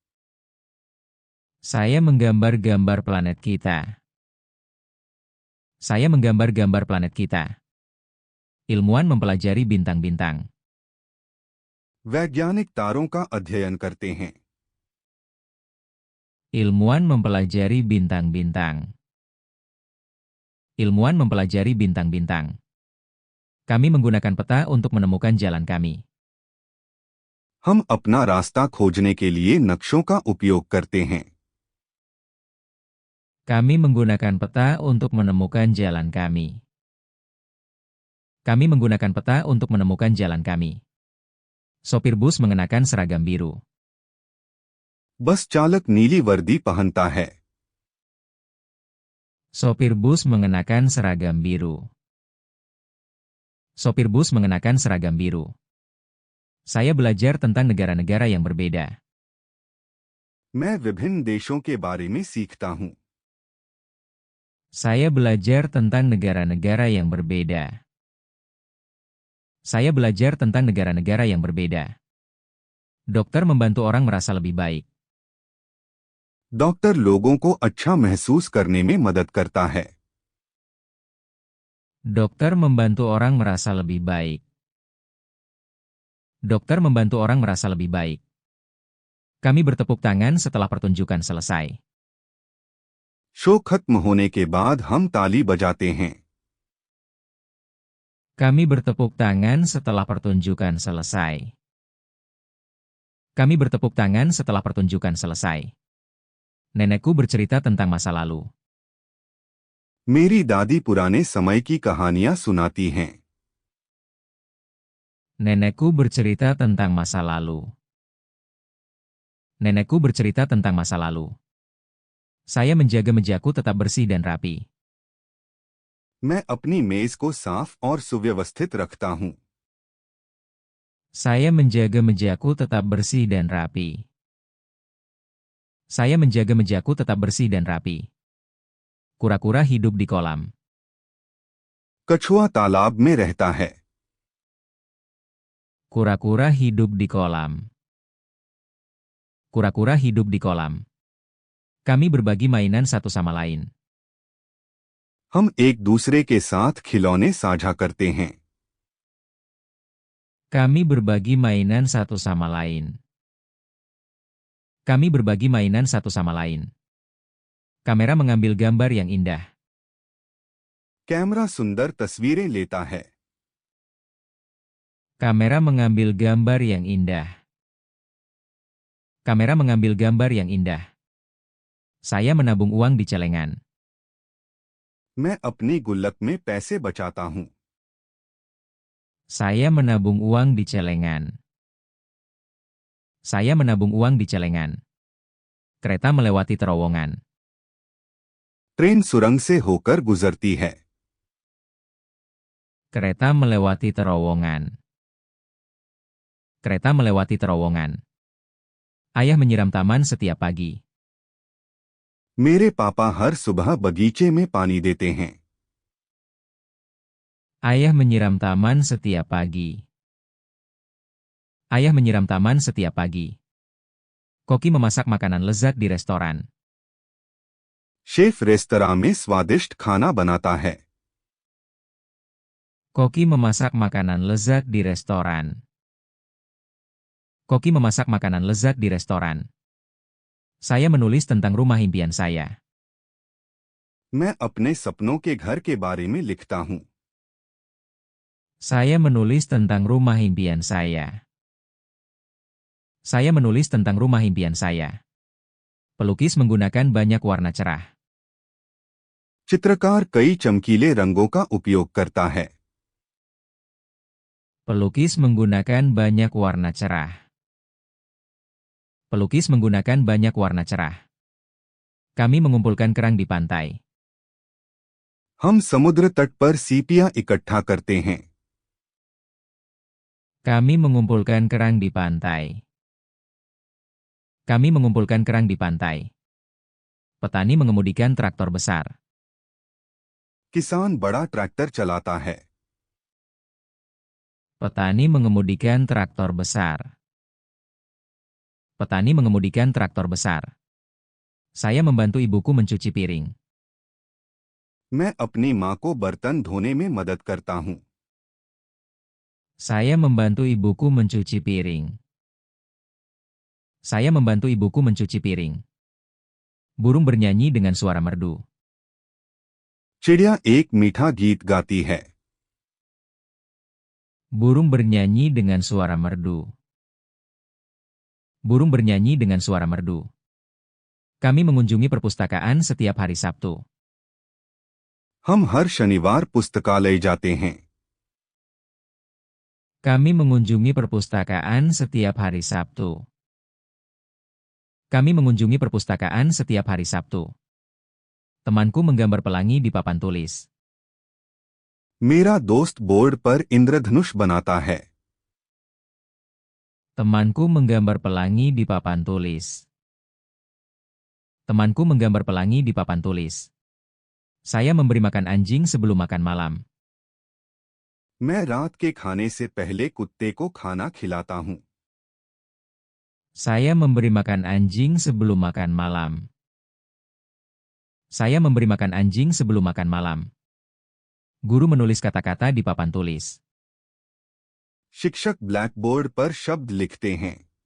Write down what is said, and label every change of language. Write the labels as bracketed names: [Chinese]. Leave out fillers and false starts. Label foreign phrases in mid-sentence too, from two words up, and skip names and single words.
[Indonesian] Saya menggambar gambar planet kita. Saya menggambar gambar planet kita. Ilmuwan mempelajari bintang-bintang. [Hindi] वैज्ञानिक तारों का अध्ययन करते हैं। [Indonesian] Ilmuwan mempelajari bintang-bintang. Ilmuwan mempelajari bintang-bintang. Kami menggunakan peta untuk menemukan jalan kami. [Hindi] हम अपना रास्ता खोजने के लिए नक्शों का उपयोग करते हैं। [Indonesian] Kami menggunakan peta untuk menemukan jalan kami. Kami menggunakan peta untuk menemukan jalan kami. Sopir bus mengenakan seragam biru. [Hindi] बस चालक नीली वर्दी पहनता है। [Indonesian] Sopir bus mengenakan seragam biru. Sopir bus mengenakan seragam biru. Saya belajar tentang negara-negara yang berbeda. [Hindi] मैं विभिन्न देशों के बारे में सीखता हूँ। [Indonesian] Saya belajar tentang negara-negara yang berbeda. Saya belajar tentang negara-negara yang berbeda. Dokter membantu orang merasa lebih baik. [Hindi] डॉक्टर लोगों को अच्छा महसूस करने में मदद करता है। [Indonesian] Dokter membantu orang merasa lebih baik. Dokter membantu orang merasa lebih baik. Kami bertepuk tangan setelah pertunjukan selesai. [Hindi] शो खत्म होने के बाद हम ताली बजाते हैं। [Indonesian] Kami bertepuk tangan setelah pertunjukan selesai. Kami bertepuk tangan setelah pertunjukan selesai. Nenekku bercerita tentang masa lalu. [Hindi] मेरी दादी पुराने समय की कहानियां सुनाती हैं। [Indonesian] Nenekku bercerita tentang masa lalu. Nenekku bercerita tentang masa lalu. Saya menjaga mejaku tetap bersih dan rapi. [Hindi] मैं अपनी मेज को साफ और सुव्यवस्थित रखता हूँ। [Indonesian] Saya menjaga mejaku tetap bersih dan rapi. Saya menjaga mejaku tetap bersih dan rapi. Kura-kura hidup di kolam. [Hindi] कछुआ तालाब में रहता है। [Indonesian] Kura-kura hidup di kolam. Kura-kura hidup di kolam. Kami berbagi mainan satu sama lain. [Hindi] हम एक दूसरे के साथ खिलौने साझा करते हैं। [Indonesian] Kami berbagi mainan satu sama lain. Kami berbagi mainan satu sama lain. Kamera mengambil gambar yang indah. [Hindi] कैमरा सुंदर तस्वीरें लेता है। [Indonesian] Kamera mengambil gambar yang indah. Kamera mengambil gambar yang indah. Saya menabung uang di celengan. [Hindi] मैं अपनी गुल्लक में पैसे बचाता हूँ। [Indonesian] Saya menabung uang di celengan. Saya menabung uang di celengan. Kereta melewati terowongan. [Hindi] ट्रेन सुरंग से होकर गुजरती है। [Indonesian] Kereta melewati terowongan. Kereta melewati terowongan. Ayah menyiram taman setiap pagi. [Hindi] मेरे पापा हर सुबह बगीचे में पानी देते हैं। [Indonesian] Ayah menyiram taman setiap pagi. Ayah menyiram taman setiap pagi. Koki memasak makanan lezat di restoran. [Hindi] शेफ रेस्तरां में स्वादिष्ट खाना बनाता है। [Indonesian] Koki memasak makanan lezat di restoran. Koki memasak makanan lezat di restoran. Saya menulis tentang rumah impian saya. [Hindi] मैं अपने सपनों के घर के बारे में लिखता हूँ। [Indonesian] Saya menulis tentang rumah impian saya. Saya menulis tentang rumah impian saya. Pelukis menggunakan banyak warna cerah. [Hindi] चित्रकार कई चमकीले रंगों का उपयोग करता है। [Indonesian] Pelukis menggunakan banyak warna cerah. Pelukis menggunakan banyak warna cerah. Kami mengumpulkan kerang di pantai. [Hindi] हम समुद्र तट पर सीपियां इकट्ठा करते हैं। [Indonesian] Kami mengumpulkan kerang di pantai. Kami mengumpulkan kerang di pantai. Petani mengemudikan traktor besar. [Hindi] किसान बड़ा ट्रैक्टर चलाता है। [Indonesian] Petani mengemudikan traktor besar. Petani mengemudikan traktor besar. Saya membantu ibuku mencuci piring. [Hindi] मैं अपनी माँ को बर्तन धोने में मदद करता हूँ। [Indonesian] Saya membantu ibuku mencuci piring. Saya membantu ibuku mencuci piring. Burung bernyanyi dengan suara merdu. [Hindi] चिड़िया एक मीठा गीत गाती है। [Indonesian] Burung bernyanyi dengan suara merdu. Burung bernyanyi dengan suara merdu. Kami mengunjungi perpustakaan setiap hari Sabtu. [Hindi] हम हर शनिवार पुस्तकालय जाते हैं। [Indonesian] Kami mengunjungi perpustakaan setiap hari Sabtu. Kami mengunjungi perpustakaan setiap hari Sabtu. Temanku menggambar pelangi di papan tulis. [Hindi] मेरा दोस्त बोर्ड पर इंद्रधनुष बनाता है। [Indonesian] Temanku menggambar pelangi di papan tulis. Temanku menggambar pelangi di papan tulis. Saya memberi makan anjing sebelum makan malam. [Hindi] मैं रात के खाने से पहले कुत्ते को खाना खिलाता हूँ। [Indonesian] Saya memberi makan anjing sebelum makan malam. Saya memberi makan anjing sebelum makan malam. Guru menulis kata-kata di papan tulis. [Hindi] शिक्षक ब्लैकबोर्ड पर शब्द लिखते हैं।